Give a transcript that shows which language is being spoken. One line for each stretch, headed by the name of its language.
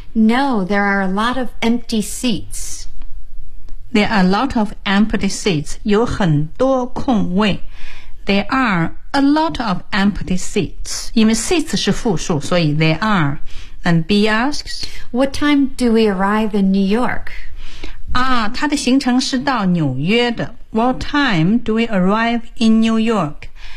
English: No, there are a lot of empty seats There are a lot of empty seats
Chinese: 有很多空位
English: There are a lot of empty seats
Chinese: 因为
English: seats
Chinese: 是复数所以
English: there areAnd B asks, What time do we arrive in New York?
Chinese: 啊，它的行程是到纽约的。
English: What time do we arrive in New York?